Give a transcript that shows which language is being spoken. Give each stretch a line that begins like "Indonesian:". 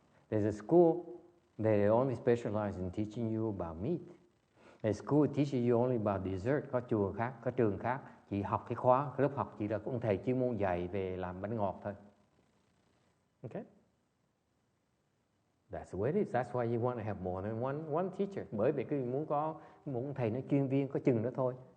English: There's a school they only specialize in teaching you about meat. A school teaches you only about dessert.
Vietnamese: Có trường khác chỉ học cái lớp học chỉ là ông thầy chuyên môn dạy về làm bánh ngọt thôi.
English: Okay? That's the way it is. That's why you want to have more than one teacher.
Vietnamese: Bởi vì cứ muốn có một ông thầy nó chuyên viên có chừng đó thôi.